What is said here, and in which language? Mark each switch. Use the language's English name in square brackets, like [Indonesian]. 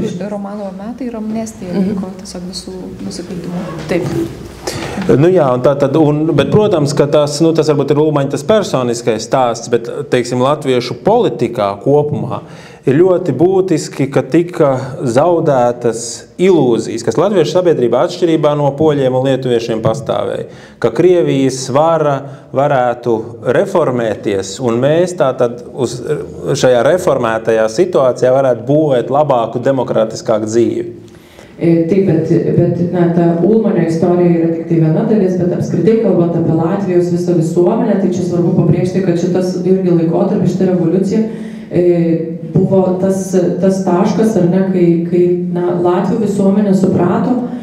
[Lithuanian] Romanovo metai ir amnestija vyko tiesiog visų nusikaltimų. Taip. [Latvian] Jā, bet, protams, ka tas varbūt ir Ulmaņa tas personiskais stāsts, bet, teiksim, latviešu politikā kopumā ir ļoti būtiski, ka tika zaudētas ilūzijas, kas latviešu sabiedrībā atšķirībā no poļiem un lietuviešiem pastāvēja, ka Krievijas vara varētu reformēties, un mēs tātad uz šajā reformētajā situācijā varētu būvēt labāku, demokrātiskāku dzīvi. [Lithuanian] Taip, bet ta Ulmanio istorija yra tik tai viena dalis, bet apskritai kalbant apie Latvijos visą visuomenę, tai čia svarbu pabrėžti, kad šitas irgi laikotarpis, šita revoliucija buvo tas taškas, ar ne, kai Latvių visuomenė suprato,